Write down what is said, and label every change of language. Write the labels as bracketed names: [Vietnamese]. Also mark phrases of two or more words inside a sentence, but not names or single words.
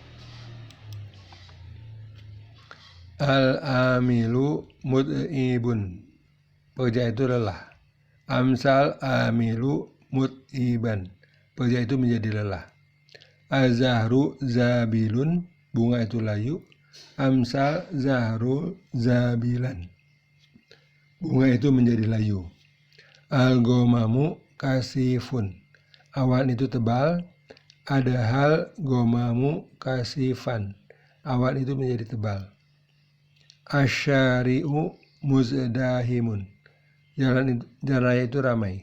[Arabic] العامل متعب, [Indonesian] pekerja itu lelah. [Arabic] أمسى العامل متعبا, [Indonesian] pekerja itu menjadi lelah. [Arabic] الزهر ذابل, [Indonesian] bunga itu layu. [Arabic] أمسى الزهر ذابلا, [Indonesian] bunga itu menjadi layu. [Arabic] الغمام كثيف, [Indonesian] awan itu tebal. [Arabic] أضحى الغمام كثيفا, [Indonesian] awan itu menjadi tebal. [Arabic] الشارع مزدحم, [Indonesian] jalan raya itu ramai.